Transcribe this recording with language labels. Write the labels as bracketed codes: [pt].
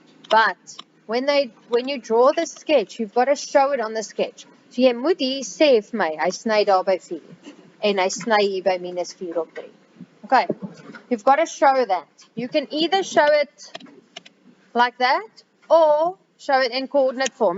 [en] But when you draw the sketch, you've got to show it on the sketch. [af] So jy moet hier sê vir my, hy sny daar by 4, en hy sny hier by minus 4 op 3. [en] Okay, you've got to show that. You can either show it like that, or show it in coordinate form.